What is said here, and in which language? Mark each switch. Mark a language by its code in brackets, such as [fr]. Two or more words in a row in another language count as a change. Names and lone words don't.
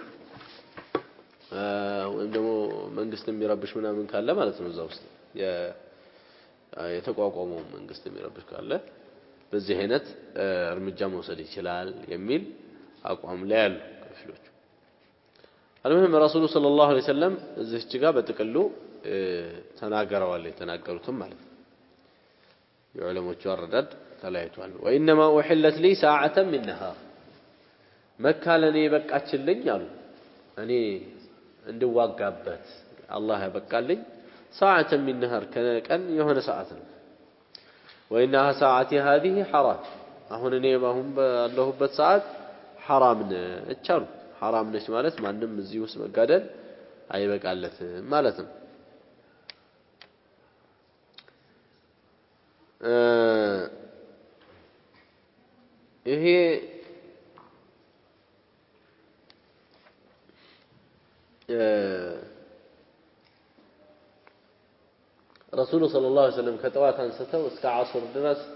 [am] ወይም ደግሞ መንግስት የሚረብሽ ምናምን ካለ ማለት ነው እዛ ውስጥ የተቋቋመው መንግስት የሚረብሽ ካለ በዚህ አይነት እርምጃ መውሰድ ይችላል የሚል አቋም ላይ ያሉ ከፊሎቹ [ar] المهم رسول صلى الله عليه وسلم [am] እዚህች ጋር በጥቅሉ ተናገረዋል የተናገሩትም ማለት ነው የዑለሞቹ አረዳድ ተለያይቷል [ar] وانما احلت لي ساعه من نهار [am] መካ ለኔ በቃችልኝ አሉ እኔ እንድዋጋበት አላህ ያበቃልኝ [ar] ساعه من نهار [am] ከቀን የሆነ ሰዓት ነው [ar] وانها ساعتي هذه حرام [am] አሁን እኔ ባሁን ባለሁበት ሰዓት حرام ነች አሉ حرام ነች ማለት ማንንም እዚህ ውስጥ መጋደል አይበቃለትም ማለት ነው ይሄ ረሱል [ar] صلى الله عليه وسلم [am] ከጠዋት አንስተው እስከ ዓስር ድረስ